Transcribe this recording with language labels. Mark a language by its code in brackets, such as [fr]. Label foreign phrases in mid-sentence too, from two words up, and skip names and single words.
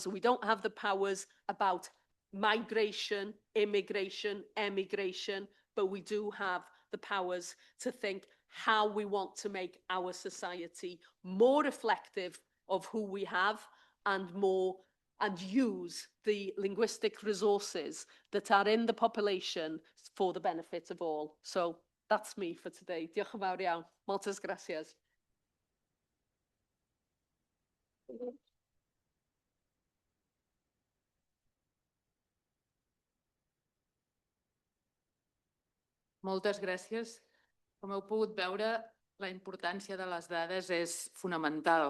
[en] We don't have the powers about migration, immigration, emigration, but we do have the powers to think how we want to make our society more reflective of who we have and use the linguistic resources that are in the population for the benefit of all. So that's me for today. [cy] Diolch yn fawr iawn. [ca] Moltes gràcies. Moltes gràcies. Com heu pogut veure, la importància de les dades és fonamental.